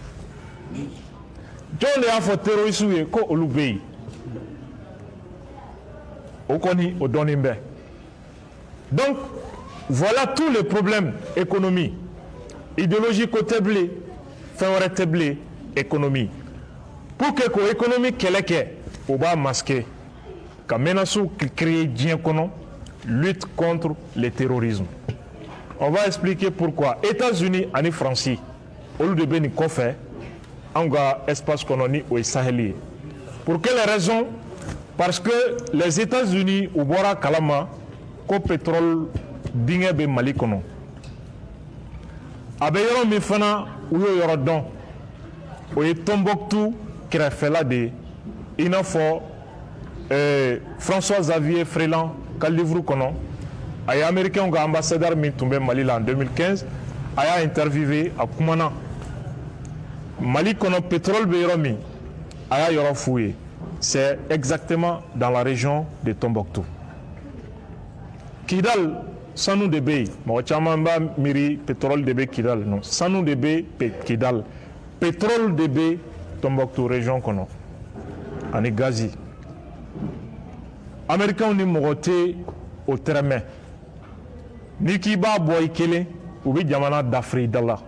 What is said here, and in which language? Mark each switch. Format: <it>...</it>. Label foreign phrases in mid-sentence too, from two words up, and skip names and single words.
<bm>jɔn de y'a fɔ terroristes ye ko olu bɛ yen o kɔni o dɔnnen bɛ</bm> <fr>donc voilà tous les problèmes économiques idéologie</fr> <bm>ko tɛ bilen fɛn wɛrɛ tɛ bilen économie</bm> <fr>pour que</fr> <bm>ko économie kɛlɛ kɛ o b'a masquer ka menaces créer diɲɛ kɔnɔ</bm> <fr>lutte contre le terrorisme on va expliquer pourquoi</fr> <bm>États-Unis ani Faransi olu de bɛ nin kɔfɛ an ka espace kɔnɔ ni o ye Sahel ye</bm> <fr>pour quelle raison parce que les États-Unis</fr> <bm>u bɔra kalama ko pétrole dingɛ bɛ Mali kɔnɔ a bɛ yɔrɔ min fana u y'o yɔrɔ dɔn o ye Tombouctou kɛrɛfɛla de ye i n'a fɔ François Xavier Freeland ka livre kɔnɔ a ye américain ka ambassadeur min tun bɛ Mali la</bm> <fr>en 2015</fr> <bm>a y'a interviewé a kumana Mali kɔnɔ pétrole bɛ yɔrɔ min a y'a yɔrɔ f'u ye</bm> <fr>c'est exactement dans la région de Tombouctou.</fr> <bm>Kidal sanu de bɛ yen mɔgɔ caman b'a miiri pétrole de bɛ Kidal non sanu de bɛ Kidal pétrole de bɛ Tombouctou région kɔnɔ ani gazi. Américains ni mɔgɔ tɛ o tɛrɛmɛ n'i k'i b'a bɔ i kelen u bɛ jamana dafiri da la.</bm>